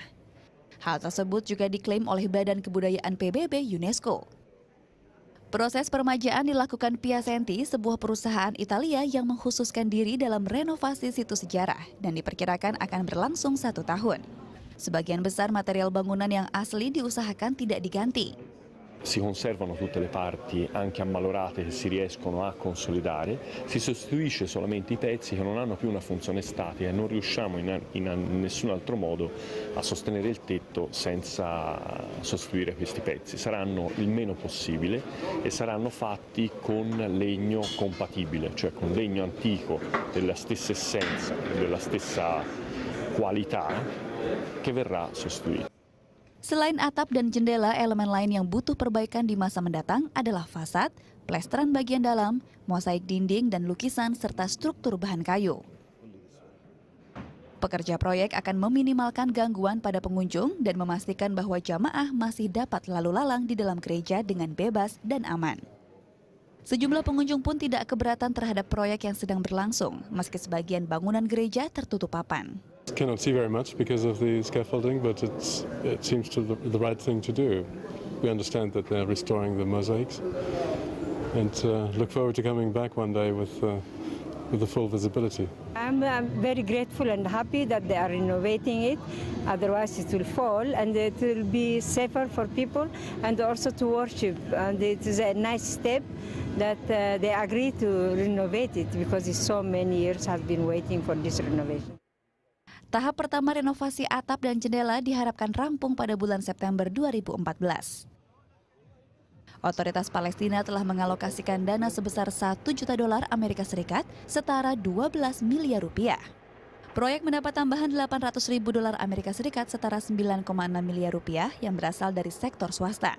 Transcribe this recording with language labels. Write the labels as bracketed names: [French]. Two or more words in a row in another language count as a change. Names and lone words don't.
[Indonesian] Hal tersebut juga diklaim oleh Badan Kebudayaan PBB UNESCO. Proses peremajaan dilakukan Piacenti, sebuah perusahaan Italia yang mengkhususkan diri dalam renovasi situs sejarah dan diperkirakan akan berlangsung 1 tahun. Sebagian besar material bangunan yang asli diusahakan tidak diganti. [Italian] Si conservano tutte le parti anche ammalorate che si riescono a consolidare, si sostituisce solamente i pezzi che non hanno più una funzione statica e non riusciamo in nessun altro modo a sostenere il tetto senza sostituire questi pezzi. Saranno il meno possibile e saranno fatti con legno compatibile, cioè con legno antico della stessa essenza, della stessa qualità che verrà sostituito. [Indonesian] Selain atap dan jendela, elemen lain yang butuh perbaikan di masa mendatang adalah fasad, plesteran bagian dalam, mosaik dinding dan lukisan, serta struktur bahan kayu. Pekerja proyek akan meminimalkan gangguan pada pengunjung dan memastikan bahwa jamaah masih dapat lalu lalang di dalam gereja dengan bebas dan aman. Sejumlah pengunjung pun tidak keberatan terhadap proyek yang sedang berlangsung, meski sebagian bangunan gereja tertutup papan. [English] Cannot see very much because of the scaffolding, but it seems to the right thing to do. We understand that they're restoring the mosaics, and look forward to coming back one day with the full visibility. I'm very grateful and happy that they are renovating it. Otherwise, it will fall, and it will be safer for people and also to worship. And it is a nice step that they agree to renovate it because so many years have been waiting for this renovation. [Indonesian] Tahap pertama renovasi atap dan jendela diharapkan rampung pada bulan September 2014. Otoritas Palestina telah mengalokasikan dana sebesar $1 juta Amerika Serikat, setara 12 miliar rupiah. Proyek mendapat tambahan $800.000 Amerika Serikat, setara 9,6 miliar rupiah yang berasal dari sektor swasta.